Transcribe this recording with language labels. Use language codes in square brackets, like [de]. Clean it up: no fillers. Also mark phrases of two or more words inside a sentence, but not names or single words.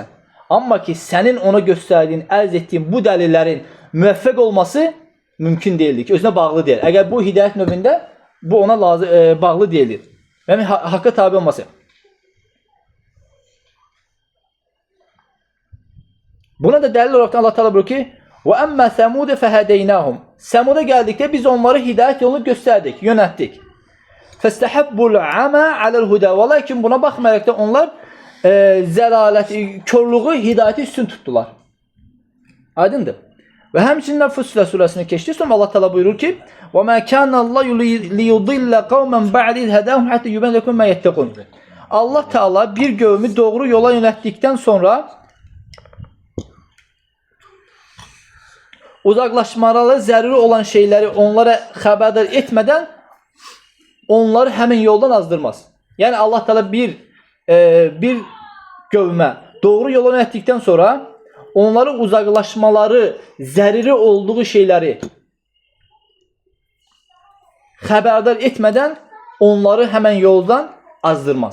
[az] Amma ki, sənin ona göstərdiyin, ərz etdiyin bu dəlillərin müvəffəq olması mümkün deyildir ki, özünə bağlı deyil. Əgər bu hidayət növündə, bu ona bağlı deyildir. Yəni, haqqa tabi olması. Buna da dəlil olaraq Allah Teala buyurur ki, [ar] وَأَمَّا ثَمُودَ فَهَدَيْنَاهُمْ [az] Səmuda gəldikdə biz onları hidayət yolunu göstərdik, yönətdik. [ar] فَاسْتَحَبُّ الْعَمَى عَلَى الْهُدَى [az] Və lakin buna baxmayaraq da onlar zəlaləti, körlüğü, hidayəti üstün tutdular. Aydındır. Və həmçinin Fussilet surəsini keçdi. Sonra Allah Teala buyurur ki: [ar] "وما كان الله ليضل قوما بعد إذ هداهم حتى يبين لهم ما يتقون." [az] Allah Teala bir qövmü doğru yola yönəltdikdən sonra uzaqlaşmaları zəruri olan şeyləri onlara xəbərdar etmədən onları həmin yoldan azdırmaz. Yəni Allah Teala bir qövmə doğru yola yönəltdikdən sonra onları uzaqlaşmaları zəruri olduğu şeyləri xəbərdar etmədən onları həmin yoldan azdırmaz.